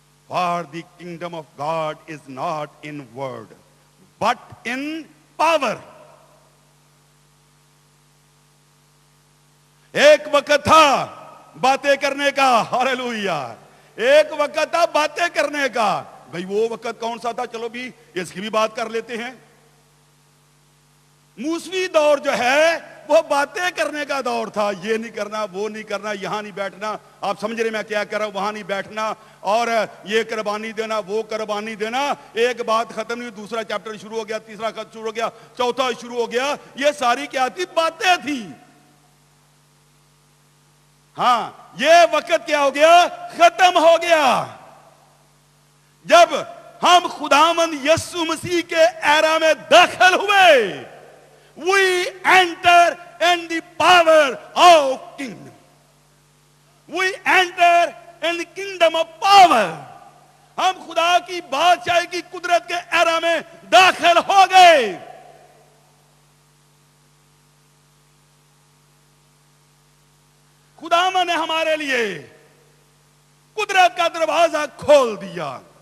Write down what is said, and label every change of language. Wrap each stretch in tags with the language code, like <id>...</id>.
<en>For the kingdom of God is not in word but in power.</en> <ur>ایک وقت تھا باتیں کرنے کا، ہاللویا، ایک وقت تھا باتیں کرنے کا. بھئی وہ وقت کون سا تھا؟ چلو بھی اس کی بھی بات کر لیتے ہیں. موسوی دور جو ہے وہ باتیں کرنے کا دور تھا. یہ نہیں کرنا، وہ نہیں کرنا، یہاں نہیں بیٹھنا، آپ سمجھ رہے میں کیا کر رہا ہوں، وہاں نہیں بیٹھنا، اور یہ قربانی دینا، وہ قربانی دینا. ایک بات ختم نہیں، دوسرا چیپٹر شروع ہو گیا، تیسرا خط شروع ہو گیا، چوتھا شروع ہو گیا. یہ ساری کیا تھی؟ باتیں تھی. ہاں، یہ وقت کیا ہو گیا؟ ختم ہو گیا. جب ہم خداوند یسوع مسیح کے ایرا میں داخل ہوئے،</ur> <en>we enter in the power of kingdom. We enter in the kingdom of power.</en> <ur>ہم خدا کی بادشاہی کی قدرت کے ایرا میں داخل ہو گئے. خداوند نے ہمارے لیے قدرت کا دروازہ کھول دیا.</ur>